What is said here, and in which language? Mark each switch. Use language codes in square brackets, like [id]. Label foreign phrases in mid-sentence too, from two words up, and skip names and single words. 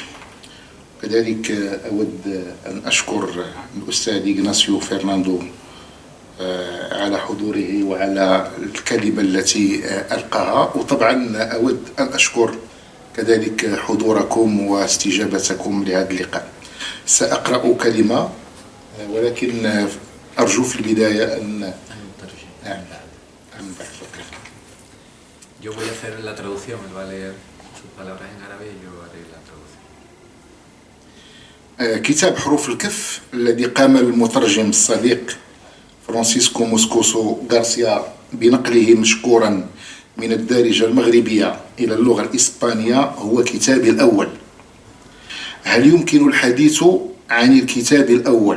[ar] كذلك أود أن أشكر الأستاذ إغناسيو فرناندو على حضوره وعلى الكلمة التي ألقاها، وطبعا أود أن أشكر كذلك حضوركم واستجابتكم لهذا اللقاء. سأقرأ كلمة ولكن أرجو في البداية أن [es] Yo voy a hacer la traducción, él va a leer sus palabras en árabe y yo haré la traducción. [ar] كتاب حروف الكف الذي قام المترجم الصديق فرانسيسكو موسكوسو غارسيا بنقله مشكورا من الدارجة المغربية إلى اللغة الإسبانية هو كتابي الأول. هل يمكن الحديث عن الكتاب الأول؟